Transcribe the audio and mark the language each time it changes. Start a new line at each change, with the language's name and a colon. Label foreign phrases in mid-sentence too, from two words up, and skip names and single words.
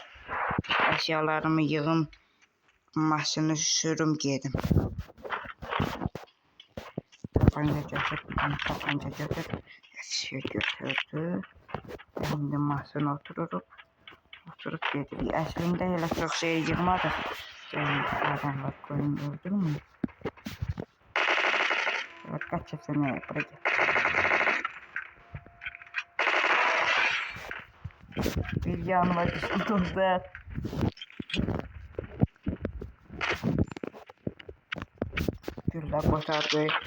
Azerbaijani: Əşyalarımı yığım, maşını sürüm gedim. Tapanca götür, tapanca götür. Eşya götürdü. Şimdi maşına oturup gedik. Əslində elə çox şey yığmadıq.
Turkish: Adamlar koyun öldürmür. Evet, kaçırsana buraya.
Azerbaijani: Bir yanıma düştü dostlar.
Turkish: Güller boşaldı.